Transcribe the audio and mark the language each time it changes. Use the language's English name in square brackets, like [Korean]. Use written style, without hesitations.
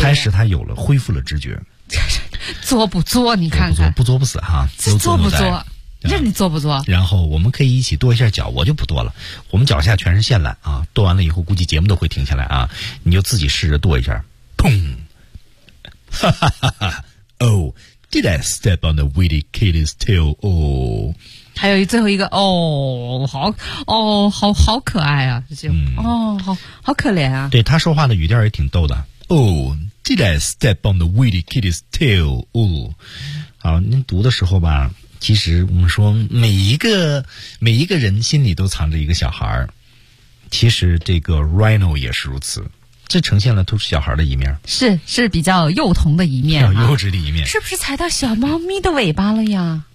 [Chinese] 才使他有了恢复了知觉。作不作？你看看，不作不死哈，作不作？这你做不做？然后我们可以一起跺一下脚，我就不跺了。我们脚下全是线缆啊，跺完了以后估计节目都会停下来啊。你就自己试着跺一下，砰！ [English] 哈哈哈哈 ！Oh, did I step on the witty kitty's tail? Oh， [Chinese] 还有最后一个哦，好哦，好可爱啊，这就、哦，好可怜啊。对他说话的语调也挺逗的。 [English] Oh, did I step on the witty kitty's tail? [Chinese] Oh， 好，您读的时候吧。其实我们说每一个人心里都藏着一个小孩，其实这个 Rhino 也是如此，这呈现了都是小孩的一面，是比较幼童的一面，比较幼稚的一面，是不是踩到小猫咪的尾巴了呀？